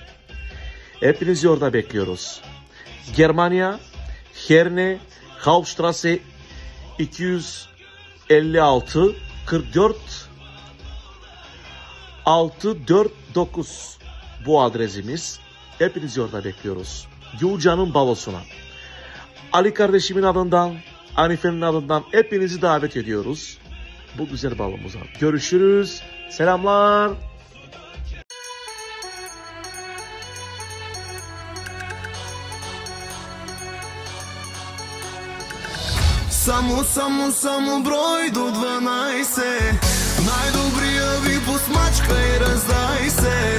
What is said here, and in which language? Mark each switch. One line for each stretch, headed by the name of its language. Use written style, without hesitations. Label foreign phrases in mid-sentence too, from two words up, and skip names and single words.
Turkish: Hepinizi orada bekliyoruz. Germanya, Herne, Hauptstrasse 256 44 649 bu adresimiz. Hepinizi orada bekliyoruz. Gülcan'ın balosuna. Ali kardeşimin adından, Hanife'nin adından hepinizi davet ediyoruz bu güzel balomuza. Görüşürüz. Selamlar.
Bulgarian: Само брой до 12. Най-добрия ви посмачка и раздай се.